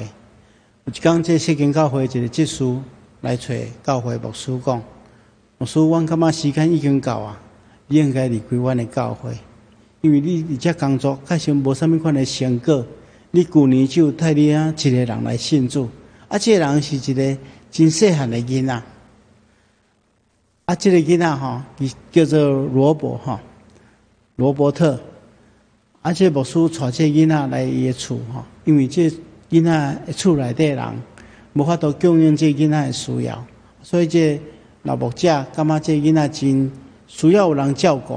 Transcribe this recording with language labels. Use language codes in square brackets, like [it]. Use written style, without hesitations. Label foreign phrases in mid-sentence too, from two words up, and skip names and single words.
[nan] 有一天，这世间教会一个执事来找教会牧师讲：“牧师，阮感觉时间已经到啊，你应该离开阮的教会。” 因为你这工作确实无啥物款的成果，你旧年只有带你一个人来信主，这个人是一个真细汉的囡仔，这个囡仔伊叫做罗伯特，这牧师带这囡仔来伊的厝因为这囡仔厝内底人无法度供应这囡仔的需要，所以这老牧者感觉这囡仔真需要有人照顾。